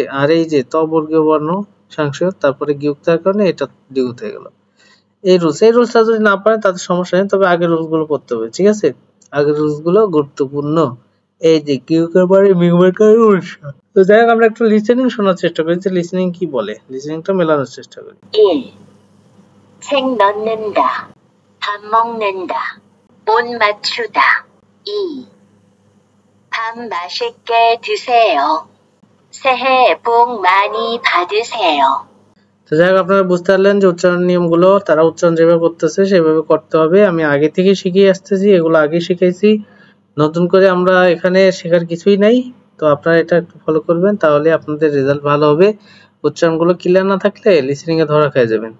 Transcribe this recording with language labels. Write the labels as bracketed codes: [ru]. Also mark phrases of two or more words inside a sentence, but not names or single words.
[bn] আর এই যে ত বর্গীয় বর্ণ সাংশয়, তারপরে গিয়ুক্তার কারণে এটা দ্বিগুত হয়ে গেল। এই রুলসটা যদি না পারেন তাদের সমস্যা নেই, তবে আগের রুলস গুলো পড়তে হবে, ঠিক আছে। আগের রুলস গুলো গুরুত্বপূর্ণ। এই যে কিউকের পরে মিউমের কারণে উড়ছে। তো যাই হোক, আমরা একটু লিসেনিং শোনার চেষ্টা করি, যে লিসেনিং কি বলে, লিসেনিংটা মেলানোর চেষ্টা করি। 1. [ko] 책 넣는다. 밥 먹는다. 옷 맞추다. 2. 밥 맛있게 드세요. 새해 복 많이 받으세요. [bn] তো যাই হোক, আপনারা বুঝতে পারলেন যে উচ্চারণ নিয়মগুলো তারা উচ্চারণ যেভাবে করতেছে সেভাবে করতে হবে। আমি আগে থেকে শিখিয়ে আসতেছি, এগুলো আগে শিখাইছি, নতুন করে আমরা এখানে শেখার কিছুই নাই। তো আপনারা এটা একটু ফলো করবেন, তাহলে আপনাদের রেজাল্ট ভালো হবে। উচ্চারণগুলো ক্লিয়ার না থাকলে লিসেনিং এ ধরা খেয়ে যাবেন।